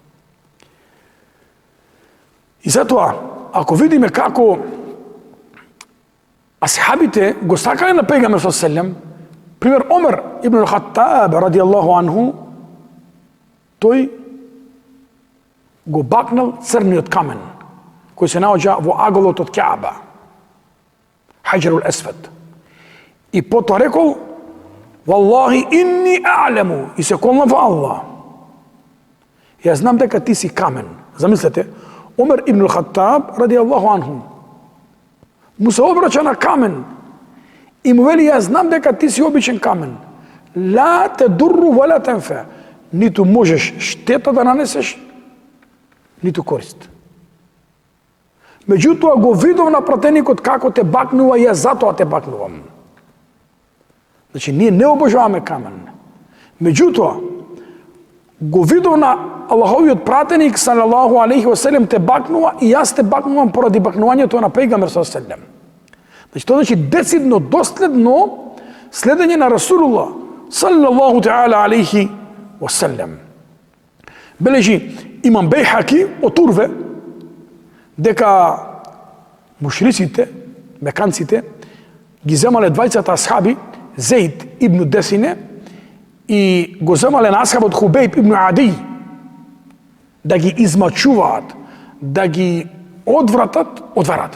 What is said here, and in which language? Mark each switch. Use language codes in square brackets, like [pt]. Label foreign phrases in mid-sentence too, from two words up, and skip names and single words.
[mk] И затоа, ако видиме како асхабите го сакале на пејгамбер со селем, пример Омер ибн ал-Хаттаб [ar] رضي الله عنه, [mk] тој го бакнал црниот камен кој се наоѓа во аголот од Каба, Хаџерул Есвед, и потоа рекол: [ar] "والله إني أعلم", [mk] и се колна во Аллах, јас знам дека ти си камен. Замислете, Омер ибн ал-Хаттаб [ar] رضي الله عنه [mk] му се обраќа на камен и му вели: "Јас знам дека ти си обичен камен. [ar] لا تضر ولا تنفع", [mk] ниту можеш штета да нанесеш, ниту корист. Меѓутоа го видов на пратеникот како те бакнува и јас затоа те бакнувам. Значи, ние не обожаваме камен. Меѓутоа, го видов на Аллаховиот пратеник [ar] صلى الله عليه وسلم [mk] те бакнува и јас те бакнувам поради бакнувањето на пејгамбер со селем. Значи, тоа значи децидно, доследно следење на Расулуллах [ar] صلى الله تعالى عليه وسلم. [mk] Бележи имам Бейхаки од Урве дека мушриците, меканците, ги земале двајцата асхаби, Зейд ибн Десине и го земале на асхабот Хубейб ибн Ади, да ги измачуваат, да ги одвратат од верата.